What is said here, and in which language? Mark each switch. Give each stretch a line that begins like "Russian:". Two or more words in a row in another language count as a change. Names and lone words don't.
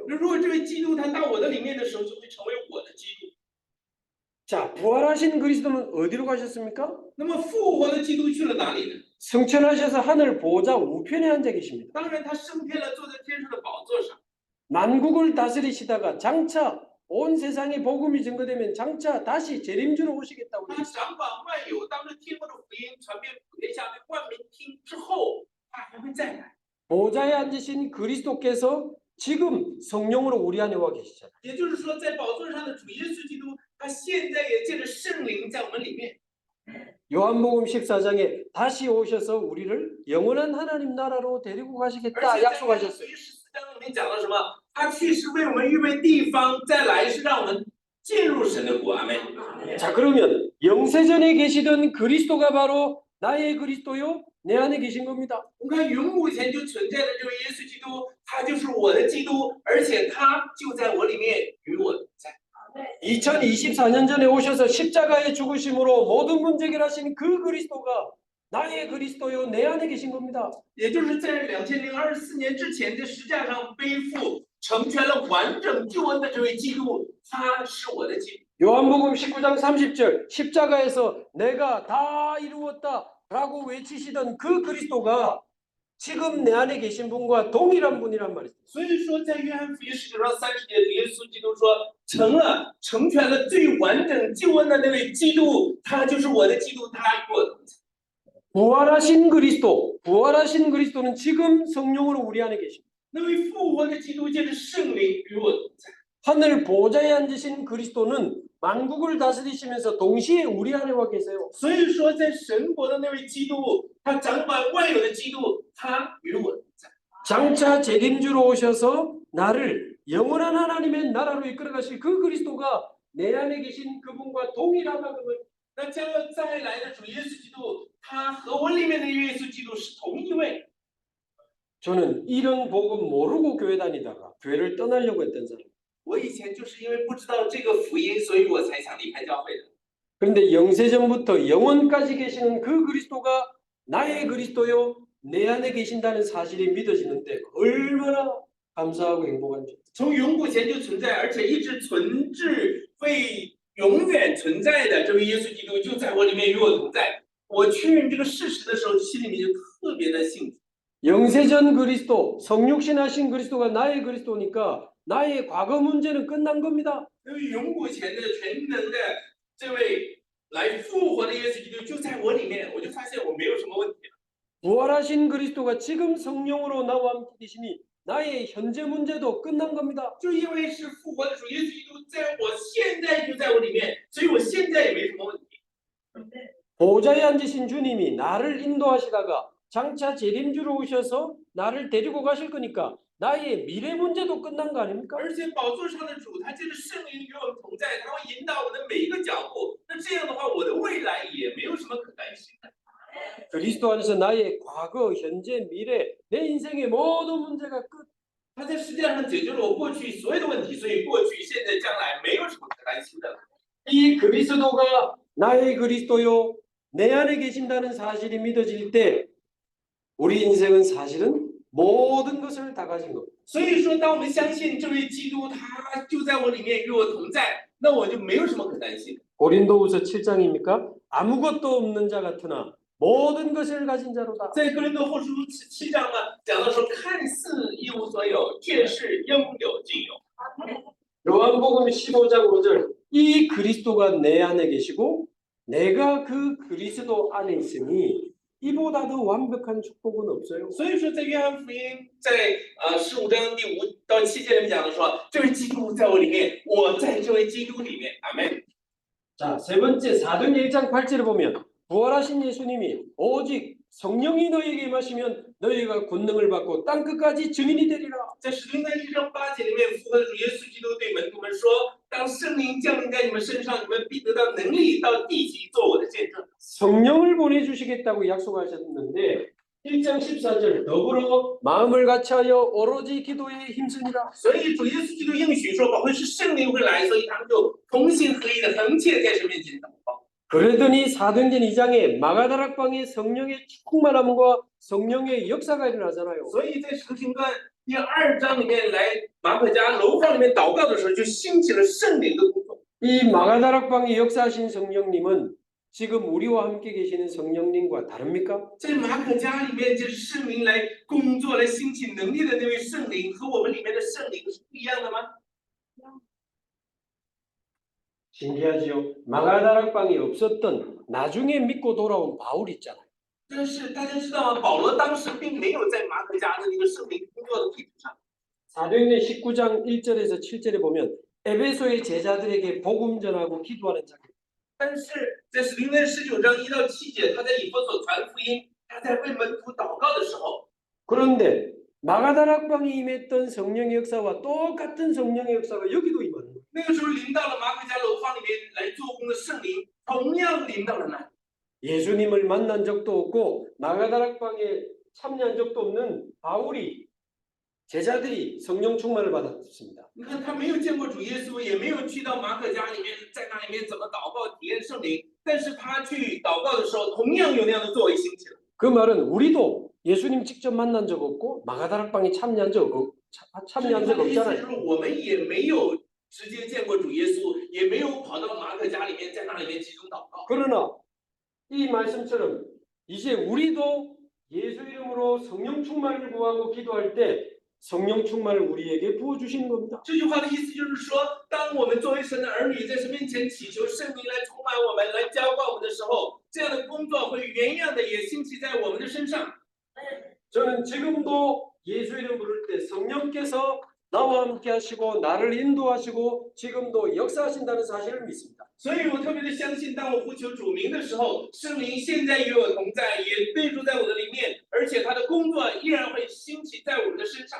Chinese: 那如果这位基督他到我的里面的时候，就会成为我的基督。
Korean: 자, 부활하신 그리스도는 어디로 가셨습니까?
Chinese: 那么复活的基督去了哪里呢？
Korean: 승천하셔서 하늘 보좌 우편에 앉아 계십니다.
Chinese: 当然，他升天了，坐在天上的宝座上。
Korean: 만국을 다스리시다가 장차 온 세상에 복음이 증거되면 장차 다시 재림주로 오시겠다고
Chinese: 他
Korean: 그랬어요.
Chinese: 掌管万有，当这天国的福音传遍普天下，被万民听之后，他还会再来。
Korean: 보좌에 앉으신 그리스도께서 지금 성령으로 우리 안에 와 계시잖아요.
Chinese: 也就是说，在宝座上的主耶稣基督，他现在也借着圣灵在我们里面。
Korean: 요한복음 14장에 다시 오셔서 우리를 영원한 하나님 나라로 데리고
Chinese: 而
Korean: 가시겠다
Chinese: 且在约翰福
Korean: 약속하셨어요.
Chinese: 音14章里面讲了什么？他去是为我们预备地方，再来是让我们进入神的国。阿门。
Korean: 자, 그러면 영세전에 계시던 그리스도가 바로 나의 그리스도요, 내 안에 계신 겁니다.
Chinese: 我们看永古前就存在的这位耶稣基督，他就是我的基督，而且他就在我里面与我同在。
Korean: 2024년 전에 오셔서 십자가의 죽으심으로 모든 문제 해결하신 그 그리스도가 나의 그리스도요, 내 안에 계신 겁니다.
Chinese: 也就是在2024年之前，在十字架上背负成全了完整救恩的这位基督，他是我的基督。
Korean: 요한복음 19장 30절 십자가에서 내가 다 이루었다라고 외치시던 그 그리스도가 지금 내 안에 계신 분과 동일한 분이란 말이죠.
Chinese: 所以说，在约翰福音19章30节，耶稣基督说：“成全了最完整救恩的那位基督，他就是我的基督，他与我同在。”
Korean: 부활하신 그리스도는 지금 성령으로 우리 안에 계십니다.
Chinese: 那位复活的基督借着圣灵与我同在。
Korean: 하늘 보좌에 앉으신 그리스도는 만국을 다스리시면서 동시에 우리 안에 와 계세요.
Chinese: 所以说，在神国的那位基督，他掌管万有的基督，他与我同在。
Korean: 장차 재림주로 오셔서 나를 영원한 하나님의 나라로 이끌어 가실 그 그리스도가 내 안에 계신 그분과 동일하다는 거예요.
Chinese: 那将要再来的主耶稣基督，他和我里面的耶稣基督是同一位。
Korean: 저는 이런 복음 모르고 교회 다니다가 교회를 떠나려고 했던 사람.
Chinese: 我以前就是因为不知道这个福音，所以我才想离开教会的。
Korean: 그런데 영세전부터 영원까지 계시는 그 그리스도가 나의 그리스도요, 내 안에 계신다는 사실이 믿어지는데 얼마나 감사하고 행복한지.
Chinese: 从永古前就存在，而且一直存至会永远存在的这位耶稣基督，就在我里面与我同在。我确认这个事实的时候，心里面就特别的幸福。
Korean: 영세전 그리스도, 성육신하신 그리스도가 나의 그리스도니까 나의 과거 문제는 끝난 겁니다.
Chinese: 因为永古前的全能的这位来复活的耶稣基督就在我里面，我就发现我没有什么问题了。
Korean: 부활하신 그리스도가 지금 성령으로 나와 함께 계시니 나의 현재 문제도 끝난 겁니다.
Chinese: 就因为是复活的主耶稣基督在我现在就在我里面，所以我现在也没什么问题。
Korean: 보좌에 앉으신 주님이 나를 인도하시다가 장차 재림주로 오셔서 나를 데리고 가실 거니까 나의 미래 문제도 끝난 거 아닙니까?
Chinese: 而且宝座上的主，他借着圣灵与我们同在，他会引导我的每一个脚步。那这样的话，我的未来也没有什么可担心的。
Korean: 그리스도 안에서 나의 과거, 현재, 미래, 내 인생의 모든 문제가 끝.
Chinese: 他在世界上解决了我过去所有的问题，所以过去、现在、将来没有什么可担心的了。
Korean: 이 그리스도가 나의 그리스도요, 내 안에 계신다는 사실이 믿어질 때 우리 인생은 사실은 모든 것을 다 가진 겁니다.
Chinese: 所以说，当我们相信这位基督，他就在我里面与我同在，那我就没有什么可担心的。
Korean: 고린도후서 7장입니까? 아무것도 없는 자 같으나 모든 것을 가진 자로다.
Chinese: 在哥林多后书7章呢，讲到说，看似一无所有，却是应有尽有。
Korean: 요한복음 15장 5절 이 그리스도가 내 안에 계시고 내가 그 그리스도 안에 있으니 이보다 더 완벽한 축복은 없어요.
Chinese: 所以说，在约翰福音在15章第5到7节里面讲的说，这位基督在我里面，我在这位基督里面，阿门。
Korean: 자, 세 번째 사도행 1장 8절을 보면 부활하신 예수님이 오직 성령이 너희에게 임하시면 너희가 권능을 받고 땅 끝까지 증인이 되리라.
Chinese: 在使徒行传1章8节里面，复活的主耶稣基督对门徒们说：“当圣灵降临在你们身上，你们必得到能力，到地极做我的见证。”
Korean: 성령을 보내주시겠다고 약속하셨는데 1장 14절 더불어 마음을 같이하여 오로지 기도에 힘쓰니라.
Chinese: 所以主耶稣基督应许说，保会是圣灵会来，所以他们就同心合一的横切在神面前祷告。
Korean: 그러더니 사도행전 2장에 마가다락방에 성령의 충만함과 성령의 역사가 일어나잖아요.
Chinese: 所以在使徒行传第2章里面来马可家楼房里面祷告的时候，就兴起了圣灵的工作。
Korean: 이 마가다락방에 역사하신 성령님은 지금 우리와 함께 계시는 성령님과 다릅니까?
Chinese: 在马可家里面，就是圣灵来工作、来兴起能力的那位圣灵，和我们里面的圣灵是不
Korean: 신기하지요. 마가다락방이 없었던 나중에 믿고 돌아온 바울 있잖아요.
Chinese: 但是大家知道吗？保罗当时并没有在马可家的那个圣灵工作的地图上。
Korean: 사도행전 19장 1절에서 7절에 보면 에베소의 제자들에게 복음 전하고 기도하는 장면.
Chinese: 但是在使徒行传19章1到7节，他在以弗所传福音，他在为门徒祷告的时候，
Korean: 그런데 마가다락방에 임했던 성령의 역사와 똑같은 성령의 역사가 여기도 임하는 거예요.
Chinese: 那个时候临到了马可家楼房里面来做工的圣灵，同样临到了那里。
Korean: 예수님을 만난 적도 없고 마가다락방에 참여한 적도 없는 바울이 제자들이 성령 충만을 받았습니다.
Chinese: 你看他没有见过主耶稣，也没有去到马可家里面，在那里面怎么祷告体验圣灵，但是他去祷告的时候，同样有那样的作为兴起了。
Korean: 그 말은 우리도 예수님 직접 만난 적 없고 마가다락방에 참여한 적 없잖아요.
Chinese: 就是我们也没有直接见过主耶稣，也没有跑到马可家里面，在那里面集中祷告。
Korean: 그러나 이 말씀처럼 이제 우리도 예수 이름으로 성령 충만을 구하고 기도할 때 성령 충만을 우리에게 부어주시는 겁니다.
Chinese: 这句话的意思就是说，当我们作为神的儿女，在神面前祈求圣灵来充满我们，来浇灌我们的时候，这样的工作会原样的也兴起在我们的身上。
Korean: 저는 지금도 예수 이름 부를 때 성령께서 나와 함께 하시고 나를 인도하시고 지금도 역사하신다는 사실을 믿습니다.
Chinese: 所以我特别的相信，当我呼求主名的时候，圣灵现在与我同在，也内住在我的里面，而且他的工作依然会兴起在我们的身上。